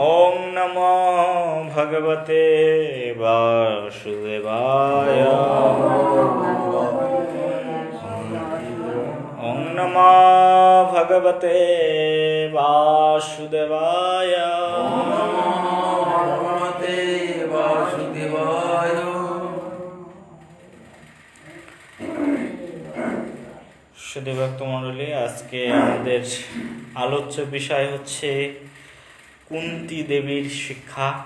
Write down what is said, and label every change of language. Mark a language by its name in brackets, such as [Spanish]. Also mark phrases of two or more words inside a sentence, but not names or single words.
[Sanskrit] ওং নমো ভগবতে বাসুদেবায়। ওং নমো ভগবতে বাসুদেবায়। [Bangla] সুধীভক্ত মণ্ডলী, আজকে আমাদের আলোচ্য বিষয় হচ্ছে কুন্তী দেবীর শিক্ষা।